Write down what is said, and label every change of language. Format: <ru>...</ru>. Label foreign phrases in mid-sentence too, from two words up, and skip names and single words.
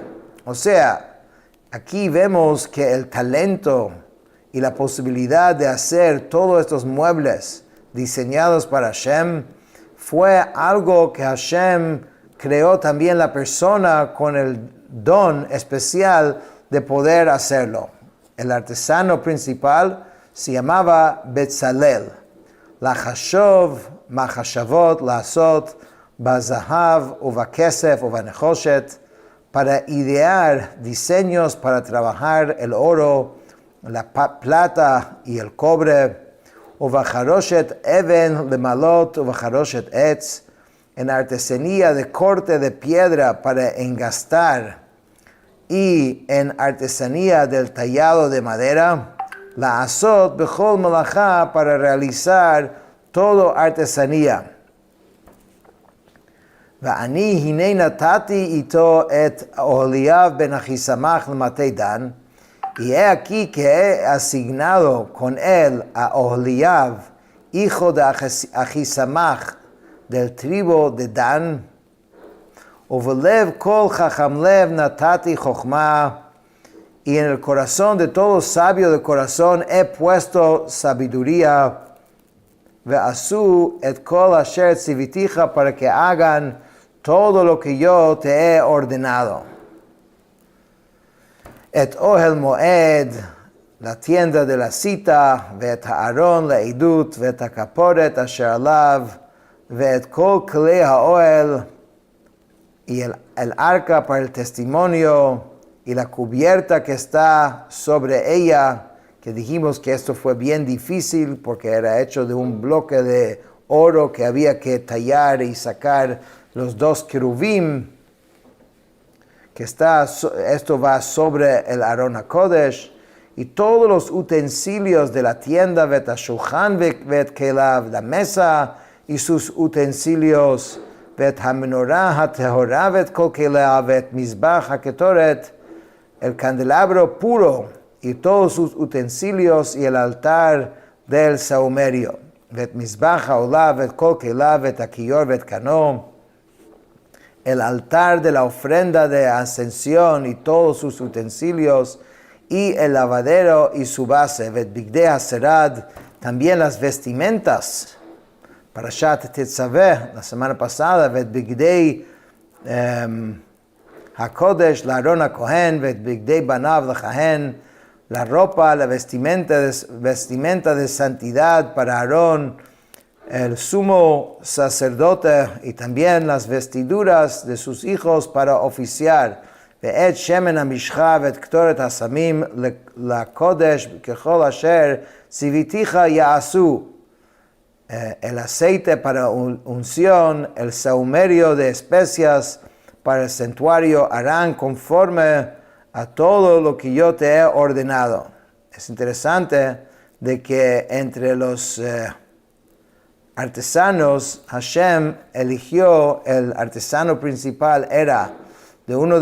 <es>O sea, aquí vemos que el talento y la posibilidad de hacer todos estos muebles diseñados para Hashem fue algo que Hashem creó también la persona con el don especial de poder hacerlo. El artesano principal se llamaba Betzalel.</es> <he>לחשב מחשבת לעשות בזהב ובכסף ובנחשת,</he> <es>para idear diseños para trabajar el oro, la plata y el cobre,</es> <he>ובחרשת אבן למלאת ובחרשת עץ,</he> <es>en artesanía de corte de piedra para engastar y en artesanía del tallado de madera,</es> <he>לעשות בכל מלאכה</he> <es>para realizar todo artesanía.</es> <he>ואני הנה נתתי אתו את אהליאב בן אחיסמך למטה דן,</he> <es>y he aquí que he asignado con él a Oholiav, hijo de Ahisamach, del tribu de Dan,</es> <he>ובלב כל חכם לב נתתי חכמה,</he> <es>y en el corazón de todo sabio de corazón he puesto sabiduría,</es> <he>ועשו את כל אשר צויתך,</he> <es>para que hagan todo lo que yo te he ordenado.</es> <he>את אהל מועד,</he> <es>la tienda de la cita,</es> <he>ואת הארן לעדת ואת הכפרת אשר עליו ואת כל כלי האהל,</he> <es>y el arca para el testimonio, y la cubierta que está sobre ella, que dijimos que esto fue bien difícil porque era hecho de un bloque de oro que había que tallar y sacar los dos querubim, que esto va sobre el</es> <he>ארון הקדש,</he> <es>y todos los utensilios de la tienda,</es> <he>ואת השלחן ואת כליו,</he> <es>la mesa y sus utensilios,</es> <he>ואת המנרה הטהרה ואת כל כליו ואת מזבח הקטרת,</he> <es>el candelabro puro y todos sus utensilios, y el altar del saumerio,</es> <he>ואת מזבח העלה ואת כל כליו ואת הכיר ואת כנו,</he> <es>el altar de la ofrenda de ascensión y todos sus utensilios, y el lavadero y su base,</es> <he>ואת בגדי השרד,</he> <es>también las vestimentas. Parashat Tetzaveh, la semana pasada,</es> <he>ואת בגדי הקדש לאהרן הכהן ואת בגדי בניו לכהן,</he> <es>la ropa, la vestimenta de santidad para Aarón, el sumo sacerdote, y también las vestiduras de sus hijos para oficiar.</es> <he>ואת שמן המשחה ואת קטרת הסמים לקדש ככל אשר צויתך יעשו.</he> <es>El aceite para unción, el saumerio de especias para el santuario harán conforme a todo lo que yo te he ordenado. Es interesante de que entre los artesanos, Hashem eligió, el artesano principal era de uno</es>